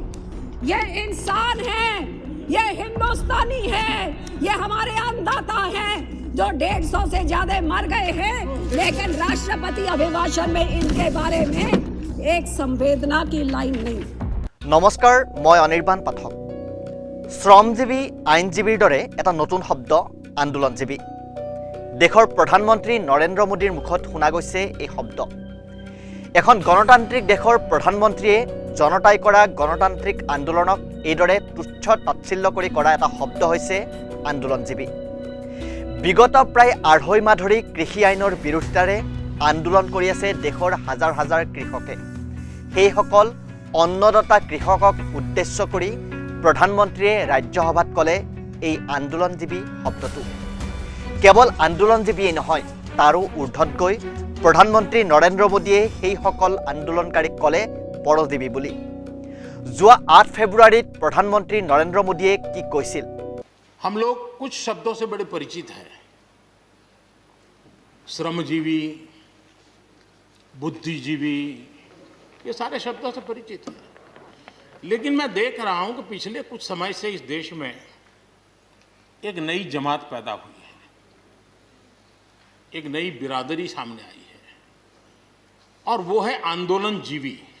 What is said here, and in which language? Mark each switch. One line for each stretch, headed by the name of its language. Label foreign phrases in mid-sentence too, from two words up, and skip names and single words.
Hindi: ये इंसान है, ये हिंदुस्तानी है, ये हमारे अन्नदाता हैं जो 150 से ज्यादा मर गए हैं, लेकिन राष्ट्रपति अभिभाषण में इनके बारे में एक संवेदना की लाइन नहीं। नमस्कार, मैं अनिर्बाण पाठक।
Assamese: শ্ৰমজীৱী আইনজীৱীৰ দৰে এটা নতুন শব্দ আন্দোলনজীৱী। দেশৰ প্ৰধানমন্ত্ৰী নৰেন্দ্ৰ মোদীৰ মুখত শুনা গ'ল এই शब्द। এখন গণতান্ত্रिक দেশৰ প্ৰধানমন্ত্ৰীয়ে জনতাই কৰা গণতান্ত্ৰিক আন্দোলনক এইদৰে তুচ্ছ তাচ্ছিল্য কৰি কৰা এটা শব্দ হৈছে আন্দোলনজীৱী। বিগত প্ৰায় 2.5 মাহ ধৰি কৃষি আইনৰ বিৰোধিতাৰে আন্দোলন কৰি আছে দেশৰ হাজাৰ হাজাৰ কৃষকে। সেইসকল অন্নদাতা কৃষকক উদ্দেশ্য কৰি প্ৰধানমন্ত্ৰীয়ে ৰাজ্যসভাত ক'লে এই আন্দোলনজীৱী শব্দটো। কেৱল আন্দোলনজীৱীয়ে নহয়, তাৰো ঊৰ্ধত গৈ প্ৰধানমন্ত্ৰী নৰেন্দ্ৰ মোদীয়ে সেইসকল আন্দোলনকাৰীক ক'লে পৰজীৱী বুলি। যোৱা 8 ফেব্ৰুৱাৰীত প্ৰধানমন্ত্ৰী নৰেন্দ্ৰ মোদীয়ে কি কৈছিল?
Hindi: हम लोग कुछ शब्दों से बड़े परिचित हैं। श्रमजीवी, बुद्धिजीवी, ये सारे शब्दों से परिचित हैं। लेकिन मैं देख रहा हूं कि पिछले कुछ समय से इस देश में एक नई जमात पैदा हुई है, एक नई बिरादरी सामने आई है, और वो है आंदोलन जीवी।